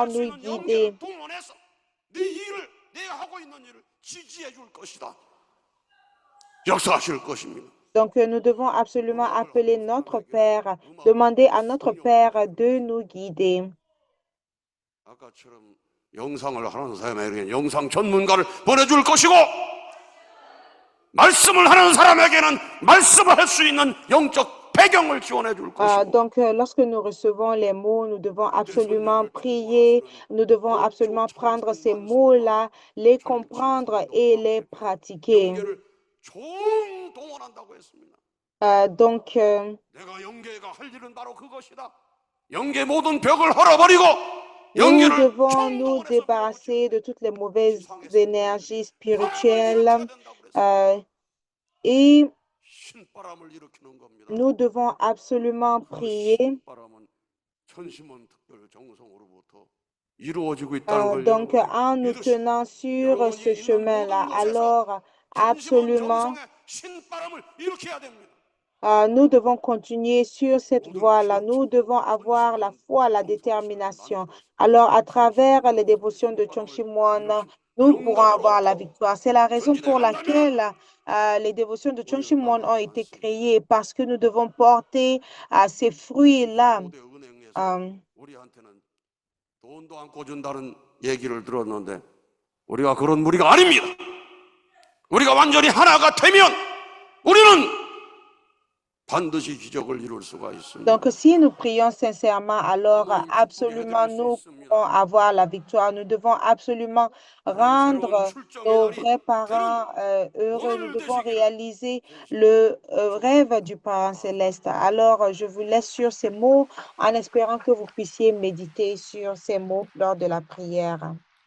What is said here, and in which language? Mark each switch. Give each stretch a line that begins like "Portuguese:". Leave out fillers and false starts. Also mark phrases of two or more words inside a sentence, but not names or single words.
Korean: 협조할 수
French: nous
Korean: 있는
French: guider.
Korean: 영계를 동원해서 네 일을 내가 하고 있는 일을 지지해 줄 것이다. 역사하실 것입니다.
French: Donc, nous devons absolument appeler notre Père, demander à notre Père de nous guider.
Korean: 아까처럼 영상을 하는 사람에게는 영상 전문가를 보내줄 것이고 말씀을 하는 사람에게는 말씀을 할 수 있는 영적 배경을 지원해 줄 것이고
French: Donc, lorsque nous recevons les mots, nous devons absolument prier, nous devons absolument prendre ces mots-là, les comprendre et les pratiquer.
Korean: 영계를 총동원한다고 했습니다.
French: Donc,
Korean: 내가 영계가 할 일은 바로 그것이다. 영계 모든 벽을 헐어버리고
French: nous
Korean: 영계를
French: devons nous
Korean: 총동원해서
French: débarrasser de toutes les mauvaises
Korean: 세상에서
French: énergies
Korean: 하나님이
French: spirituelles
Korean: 일으켜야 된다고 그랬습니다.
French: et
Korean: 신바람을 일으키는 겁니다.
French: nous devons absolument
Korean: 그
French: prier.
Korean: 신바람은 천심원 특별 정성으로부터 이루어지고 있다는 걸
French: Donc,
Korean: 여러분이
French: en nous
Korean: 믿으시고
French: tenant sur
Korean: 여러분이
French: ce
Korean: 있는
French: chemin-là,
Korean: 모든 곳에서
French: alors
Korean: 천심원
French: absolument,
Korean: 정성에 신바람을 일으켜야 됩니다.
French: Nous devons continuer sur cette voie-là. Nous devons avoir la foi, la détermination. Alors, à travers les dévotions de Chongshimwon, nous pourrons avoir la victoire. C'est la raison pour laquelle les dévotions de Chongshimwon ont été créées, parce que nous devons porter ces fruits-là.
Korean: 고대 은행에서 우리한테는 돈도 안 꿔준다는 얘기를 들었는데 우리가 그런 무리가 아닙니다. 우리가 완전히 하나가 되면 우리는 반드시 기적을 이룰 수가 있습니다.
French: Donc, si nous prions sincèrement, alors absolument nous pourrons avoir la victoire. Nous devons absolument rendre nos vrais parents heureux. Nous devons réaliser le rêve du parent céleste. Alors, je vous laisse sur ces mots en espérant que vous puissiez méditer sur ces mots lors de la prière.